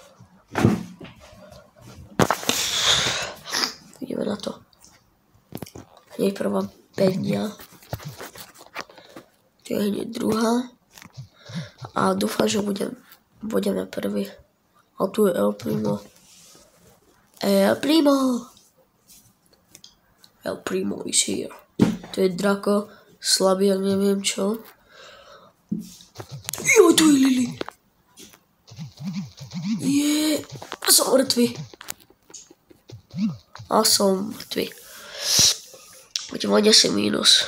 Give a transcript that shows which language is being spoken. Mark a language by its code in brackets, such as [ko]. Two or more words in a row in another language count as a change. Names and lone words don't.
[sk] Ideme na to. Hneď prvá bedňa. To je hneď druhá. A dúfam, že budeme prvý. A tu je El Primo. [en] El Primo is here. [sk] To je Draco, slabý, ak neviem čo. Jo, tu je Lily. A som mŕtvy. Budem mať asi mínus.